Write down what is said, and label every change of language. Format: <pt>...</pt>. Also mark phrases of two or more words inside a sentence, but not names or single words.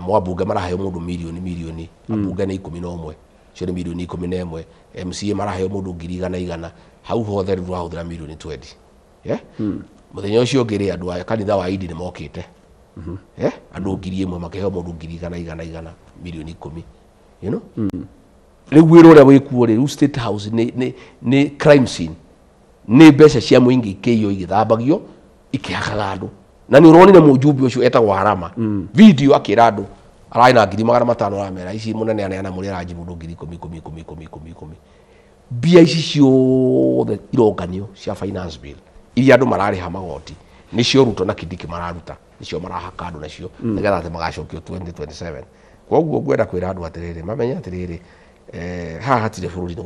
<ki>mwabunge maraheo mundu milioni abunge ni 11 icio ni milioni 11 MCA maraheo mundu 100 hau hothe riu ahuthira milioni 20 muthenya ucio ngiri andu a kanitha wa Idi ni mokite andu 1,000 makeheo mundu 100 milioni 10</ki> <en>you know</en> <ki>riu wĩra ũrĩa wĩkuo riu State House ni</ki> <en>crime scene</en> <ki>ni mbeca cia mũingĩ ikĩiywo igĩthambagio ikĩhakaga andu na ni uronire mujumbe ucio etagwo Harama video akira andu araina 500 amera ici munene aneana muri arajibu 10,000 bia ici ciothe ironganio cia</ki> <en>finance bill</en> <ki>iria andu marariha magoti nicio Ruto na Kindiki mararuta nicio marahaka andu nacio nigetha ati magacokio 2027 koguo ngwenda kwira andu atiriri mamenye atiriri haha hatire bururi ni</ki>